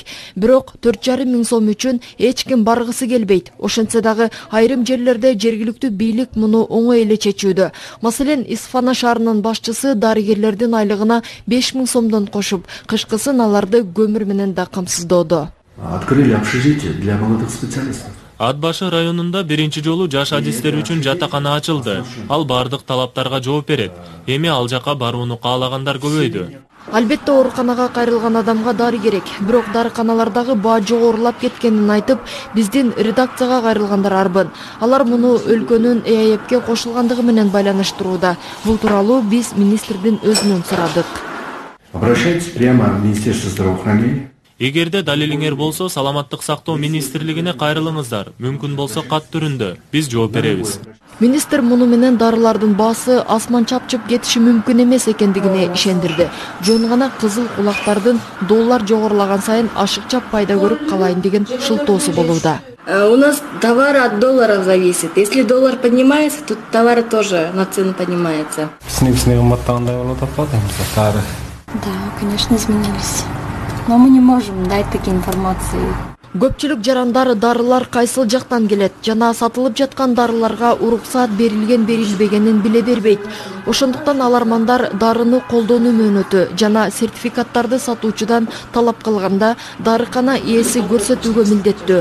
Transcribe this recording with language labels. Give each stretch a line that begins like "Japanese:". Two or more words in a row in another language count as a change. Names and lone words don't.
Kyrgyz: Бирок 4,5 миң сом үчүн эч ким баргысы келбейт. Ошентсе дагы айрым жерлерде жергиликтүү бийлик муну оңой эле чечүүдө. Маселен, Исфана шаарынын башчысы дарыгерлердин айлыгына 5 миң сомдон кошуп, кышкысын аларды көмүр менен да камсыздоодо.
Russian: Открыли общежитие для молодых специалистов.
Kyrgyz: Атбашы районунда биринчи жолу жаш адистер үчүн жатакана ачылды. Ал бардык талаптарга жооп берет. Эми ал жака барууну каалагандар көбөйдү. Албетте ооруканага кайрылган адамга дары керек. Бирок дарыканалардагы баа жогорулап кеткенин айтып, биздин редакцияга кайрылгандар арбын. Алар муну өлкөнүн ЭАЭПке кошулгандыгы менен байланыштырууда. Бул тууралуу биз министрдин өзүнөн сурадык.
Russian: Обращайтесь прямо в Министерство здравоохранения.
Kyrgyz: Эгерде далилиңер болсо, саламаттык сактоо министрлигине кайрылыңыздар. Мүмкүн болсо кат түрүндө. Биз жооп беребиз. Министр муну менен дарылардын баасы асман чапчып кетиши мүмкүн эмес экендигине ишендирди. Жөн гана кызыл кулактардын доллар жогорулаган сайын ашыкча пайда көрүп калайын деген шылтоосу болууда.
Russian: У нас товары от долларов зависит. Если доллар поднимается, то товары тоже на цену поднимаются. Да, конечно, изменились. Но мы не можем дать такие информации.
Kyrgyz: Көпчүлүк жарандар дарылар кайсыл жактан келет жана сатылып жаткан дарыларга уруксаат берилген-берилбегенин биле бербейт. Ошондуктан алармандар дарыны колдонуу мөөнөтү жана сертификаттарды сатуучудан талап кылганда дарыкана ээси көрсөтүүгө милдеттүү.